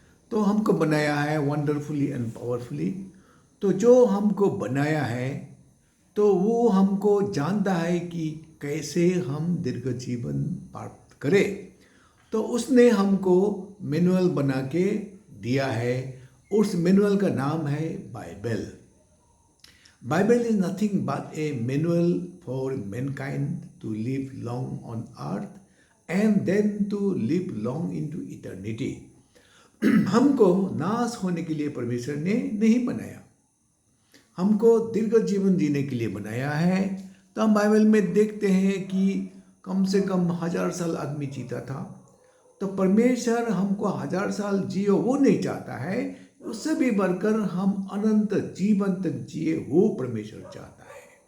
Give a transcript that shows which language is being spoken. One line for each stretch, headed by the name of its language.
Hindi: तो हमको बनाया है
English: Wonderfully and powerfully.
Hindi: तो जो हमको बनाया है तो वो हमको जानता है कि कैसे हम दीर्घ जीवन प्राप्त करें। तो उसने हमको मैनुअल बना के दिया है। उस मैनुअल का नाम है Bible.
English: Bible is nothing but a manual for mankind to live long on earth and then to live long into eternity.
Hindi: हमको नाश होने के लिए परमेश्वर ने नहीं बनाया, हमको दीर्घ जीवन जीने के लिए बनाया है। तो हम बाइबल में देखते हैं कि कम से कम 1000 साल आदमी जीता था। तो परमेश्वर हमको 1000 साल जियो वो नहीं चाहता है, उससे भी बढ़कर हम अनंत जीवन तक जिए वो परमेश्वर चाहता है।